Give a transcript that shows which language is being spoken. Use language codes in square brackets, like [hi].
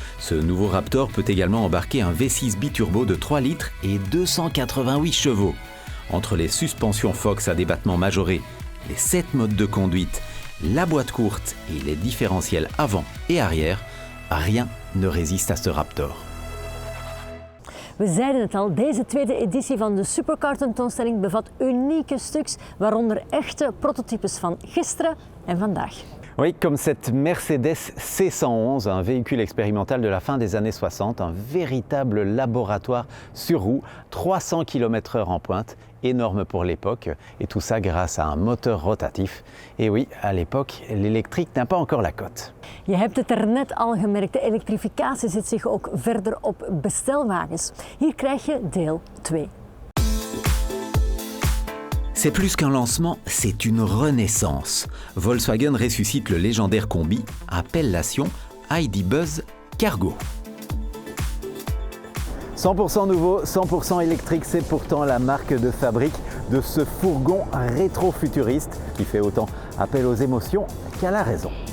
[fr] Ce nouveau Raptor peut également embarquer un V6 biturbo de 3 litres et 288 chevaux. Entre les suspensions Fox à débattement majoré, les 7 modes de conduite, la boîte courte et les différentiels avant et arrière, rien ne résiste à ce Raptor. [nl] We zeiden het al, deze tweede editie van de Supercar tentoonstelling bevat unieke stuks, waaronder echte prototypes van gisteren en vandaag. [fr] Oui, comme cette Mercedes C111, un véhicule expérimental de la fin des années 60, un véritable laboratoire sur roue, 300 km/h en pointe, énorme pour l'époque, et tout ça grâce à un moteur rotatif. Et oui, à l'époque, l'électrique n'a pas encore la cote. [nl] Je hebt het er net al gemerkt, de elektrificatie zit zich ook verder op bestelwagens. Hier krijg je deel 2. [fr] C'est plus qu'un lancement, c'est une renaissance. Volkswagen ressuscite le légendaire combi, appellation ID Buzz Cargo. 100% nouveau, 100% électrique, c'est pourtant la marque de fabrique de ce fourgon rétro-futuriste qui fait autant appel aux émotions qu'à la raison.